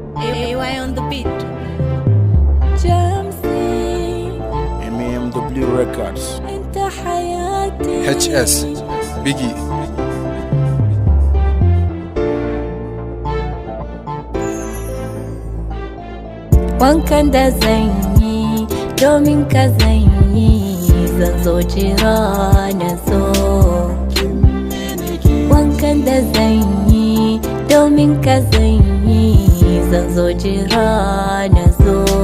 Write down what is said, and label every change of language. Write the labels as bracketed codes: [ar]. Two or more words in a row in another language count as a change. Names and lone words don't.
[en] AY on the beat. Jamcy MAMW Records. [ar] انت حياتي [en] HS bigggy. [ha] wankan da zan yi domin ka zan yi, zan zo jira na zo. Wankan da zan yi domin ka zan yi, zan zo jira na zo.